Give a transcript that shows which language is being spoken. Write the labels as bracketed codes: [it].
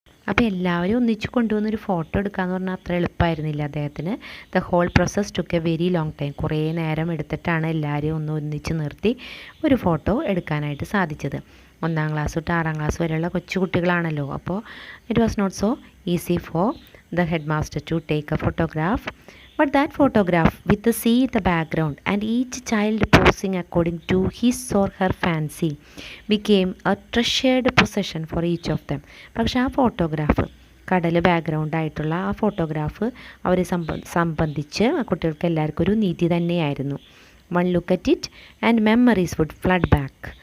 [ml] അപ്പോൾ എല്ലാവരും ഒന്നിച്ച് കൊണ്ടുവന്നൊരു ഫോട്ടോ എടുക്കാമെന്ന് പറഞ്ഞാൽ അത്ര എളുപ്പമായിരുന്നില്ല അദ്ദേഹത്തിന്. [en] The whole process took a very long time. [ml] കുറേ നേരം എടുത്തിട്ടാണ് എല്ലാവരെയും ഒന്നിച്ച് നിർത്തി ഒരു ഫോട്ടോ എടുക്കാനായിട്ട് സാധിച്ചത്. 1ാം ക്ലാസ് തൊട്ട് 6ാം ക്ലാസ് വരെയുള്ള കൊച്ചു കുട്ടികളാണല്ലോ. അപ്പോൾ [en] It was not so easy for the head master to take a photograph. But that photograph with the sea in the background and each child posing according to his or her fancy became a treasured possession for each of them. [ml] പക്ഷേ ആ photograph, കടൽ background ആയിട്ടുള്ള ആ photograph അവരെ സംബന്ധിച്ച് കുട്ടികൾക്ക് എല്ലാവർക്കും ഒരു നീതി തന്നെയായിരുന്നു. [en] One look at it and memories would flood back.